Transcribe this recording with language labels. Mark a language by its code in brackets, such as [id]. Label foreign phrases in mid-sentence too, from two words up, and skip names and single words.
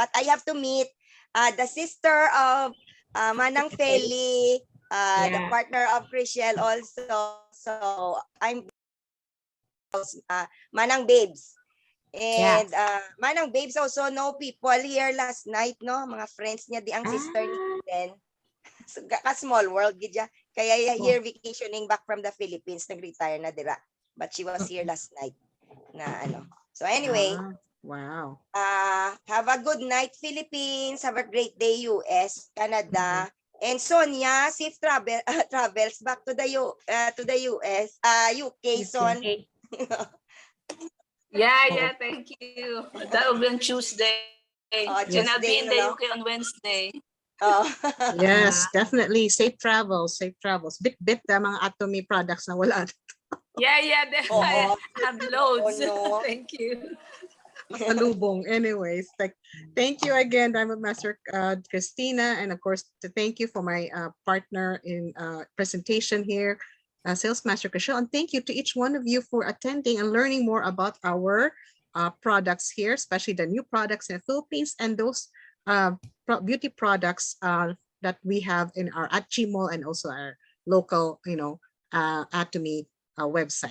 [en] But I have to meet the sister of Manang Feli, the partner of Crishelle also. So I'm Manang Babes. And Manang Babes also know people here last night, no? [hil] Mga friends niya di ang sister ni Ken. [en] So, small world gidya. Kaya here vacationing back from the Philippines, [hil] nag-retire na dira. [en] But she was here last night na So anyway, wow. Have a good night Philippines, have a great day US, Canada. And Sonia, safe travels back to the US, UK, Son. Yeah, thank you. That will be on Tuesday. And I'll be in the UK on Wednesday. Yes, definitely. Safe travels. Bit the mga Atomy products na wala. Yeah, I have loads. No. Thank you. Pasalubong. Anyways, thank you again, Diamond Master Christina, and of course, thank you for my partner in presentation here, Sales Master Crishelle, and thank you to each one of you for attending and learning more about our products here, especially the new products in the Philippines and those beauty products that we have in our Atomy Mall and also our local, Atomy website.